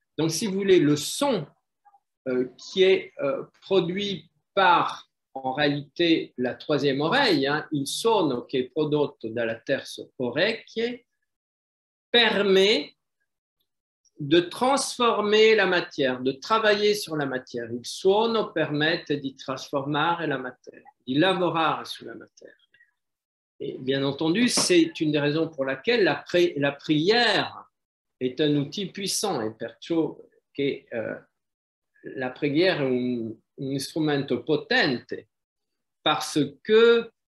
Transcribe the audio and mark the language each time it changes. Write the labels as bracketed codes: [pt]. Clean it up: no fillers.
[fr] Donc, si vous voulez, le son qui est produit par, en réalité, la troisième oreille, [it] il suono che è prodotto dalla terza orecchie, [fr] permet de transformer la matière, de travailler sur la matière. [it] Il suono permette di trasformare la matière, di lavorare sulla matière. [fr] Et bien entendu, c'est une des raisons pour laquelle la prière est un outil puissant et [it] perciò che la preghiera è un strumento potente [fr] parce que